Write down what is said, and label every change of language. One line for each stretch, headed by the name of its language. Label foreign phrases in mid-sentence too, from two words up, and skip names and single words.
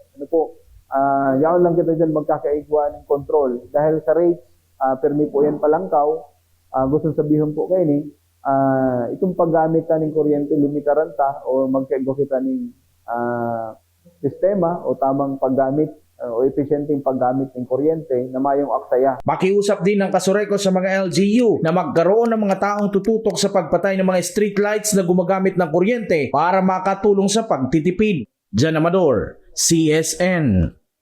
Bikol: Ano po, yaon lang kita dyan magkakaigwa ng control dahil sa rates, permi po yan palangkaw.
Filipino: Gusto sabihin po kayo itong paggamit ng kuryente,
Bikol: limitaran ta o magkaigwa kita ng sistema o tamang paggamit o epesyenteng paggamit ng kuryente na mayong aksaya.
Filipino: Makiusap din ng Kasureco sa mga LGU na magkaroon ng mga taong tututok sa pagpatay ng mga
English: street lights
Filipino: na gumagamit ng kuryente para makatulong sa pagtitipid. Jan Amador, CSN.